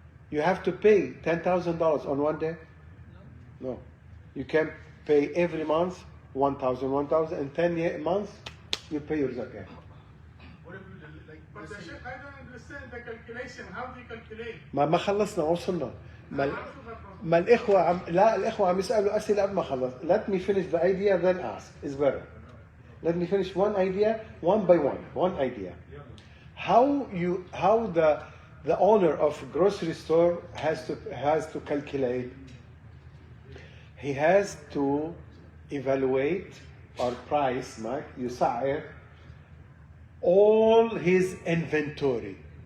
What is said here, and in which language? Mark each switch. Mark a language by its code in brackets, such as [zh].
[en] You have to pay $10,000 on one day? No. You can pay every month 1,000. In 10 months, you pay your zakat. What if you like? But the Sheikh, I don't understand the calculation. How do you calculate? [ar] ما خلصنا وصلنا. ما الإخوة الإخوة عم يسألوا أسئلة قبل ما خلص. [en] Let me finish the idea, then ask. It's better. Let me finish one idea, one by one. One idea. How the owner of grocery store has to calculate. He has to evaluate or price, يسعر all his inventory.